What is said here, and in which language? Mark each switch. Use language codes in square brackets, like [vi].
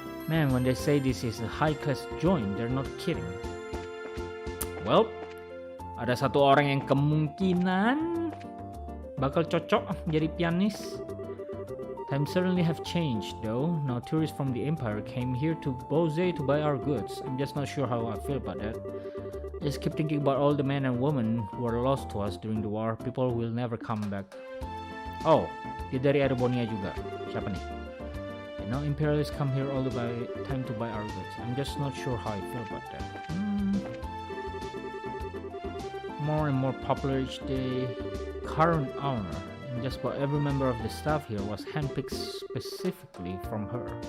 [en] Man, when they say this is a high-class joint, they're not kidding. Well, [id] ada satu orang yang kemungkinan bakal cocok jadi pianis. [en] Times certainly have changed, though. Now tourists from the Empire came here to Bose to buy our goods. I'm just not sure how I feel about that. Just keep thinking about all the men and women who were lost to us during the war. People will never come back. [id] Oh, dia dari Arbonia juga. Siapa nih? [en] And now Imperialists come here all the time to buy our goods. I'm just not sure how I feel about that. More and more popular each day. Current owner, and just about every member of the staff here was handpicked specifically from her.